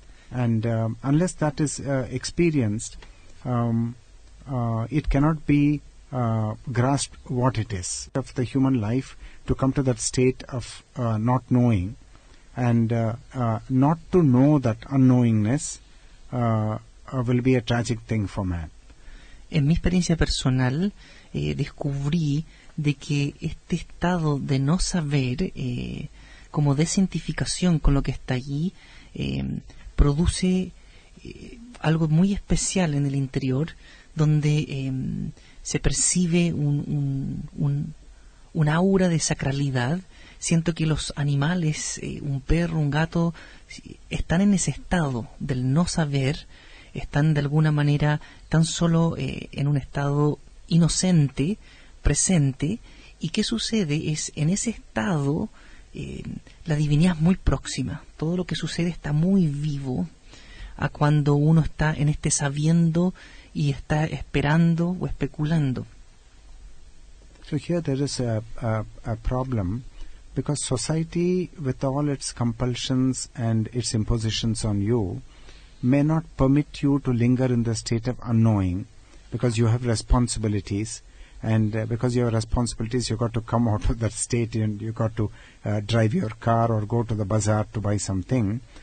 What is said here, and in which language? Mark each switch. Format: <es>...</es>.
<en>And unless that is experienced, it cannot be grasped what it is of the human life to come to that state of not knowing, and not to know that unknowingness will be a tragic thing for man.</en> <es>En mi experiencia personal, descubrí de que este estado de no saber, como desidentificación con lo que está allí, produce algo muy especial en el interior, donde se percibe un aura de sacralidad. Siento que los animales, un perro, un gato, están en ese estado del no saber, están de alguna manera tan solo en un estado inocente, presente. ¿Y qué sucede? Es en ese estado la divinidad es muy próxima. Todo lo que sucede está muy vivo a cuando uno está en este sabiendo y está esperando o especulando.</es> <en>So here there is a problem, because society, with all its compulsions and its impositions on you, may not permit you to linger in the state of unknowing, because you have responsibilities, and because you have responsibilities, you got to come out of that state, and you got to drive your car or go to the bazaar to buy something.</en>